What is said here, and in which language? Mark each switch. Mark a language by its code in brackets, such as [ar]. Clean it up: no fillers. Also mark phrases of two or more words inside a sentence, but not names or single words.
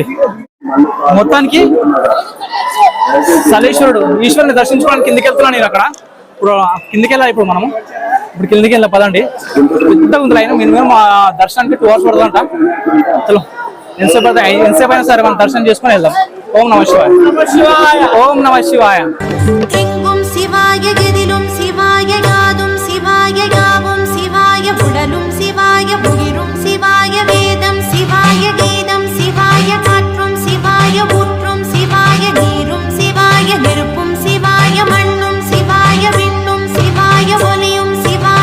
[te] మొత్తానికి సలేశ్వరుడు ఈశ్వరుని దర్శించుకోవడానికి కిందికి వెళ్తున్నాను నేను. అక్కడ ఇప్పుడు కిందికి వెళ్ళాలి. ఇప్పుడు కిందికి వెళ్ళా పదండి. పెద్దగా ఉంది లైన్, మినిమం దర్శనానికి 2 hours పడుతుందంట. చలో ఎంతసేపు అయినా సరే మనం దర్శనం చేసుకొని వెళ్దాం. [sa] ఓం నమః శివాయ, ఓం నమః శివాయ. [ta] எங்கும் சிவாய எதிலும் சிவாய யாதும் சிவாய யாவும் சிவாய உடலும் சிவாய உயிரும் சிவாய வேதம் சிவாய கீதம் சிவாய காற்றும் சிவாய ஊற்றும் சிவாய நீரும் சிவாய நெருப்பும் சிவாய மண்ணும் சிவாய விண்ணும் சிவாய ஒலியும் சிவாய